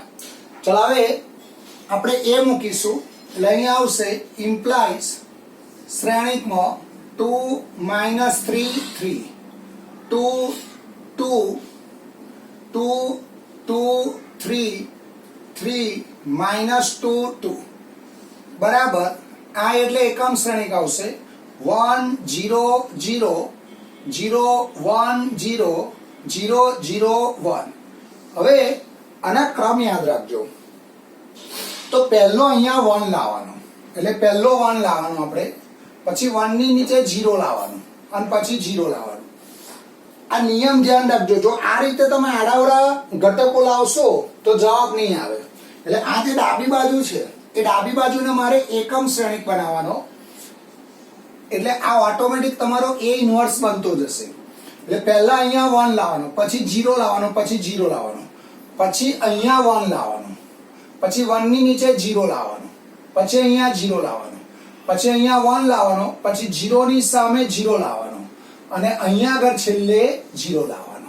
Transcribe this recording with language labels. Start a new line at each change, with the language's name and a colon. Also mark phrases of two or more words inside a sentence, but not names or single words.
Gujarati: ચલો હવે આપણે a મૂકીશું એટલે અહીંયા આવશે ઇમ્પ્લાઇઝ શ્રેણિકમાં 2 - 3 3 2 2 2 2 3 3 - 2 2 બરાબર આ એટલે એકમ શ્રેણિક આવશે 1 0 0 0 1 0 0 0 1। હવે આના ક્રમ યાદ રાખજો। તો પહેલો અહીંયા 1 લાવવાનો એટલે પહેલો 1 લાવવાનો આપણે, પછી 1 ની નીચે 0 લાવવાનો અને પછી 0 લાવવાનો। આ નિયમ ધ્યાન રાખજો। જો આ રીતે તમે આડાઅવળા ઘટકો લાવશો તો જવાબ નહીં આવે। એટલે આ જે ડાબી બાજુ છે એ ડાબી બાજુને મારે એકમ શ્રેણિક બનાવવાનો એટલે આ ઓટોમેટિક તમારો a ઇન્વર્સ બનતો જશે। એટલે પહેલા અહીંયા 1 લાવવાનો, પછી 0 લાવવાનો, પછી 0 લાવવાનો, પછી અહીંયા 1 લાવવાનો, પછી 1 ની નીચે 0 લાવવાનો, પછી અહીંયા 0 લાવવાનો, પછી અહીંયા 1 લાવવાનો, પછી 0 ની સામે 0 લાવવાનો અને અહીંયા આગળ છેલ્લે 0 લાવવાનો।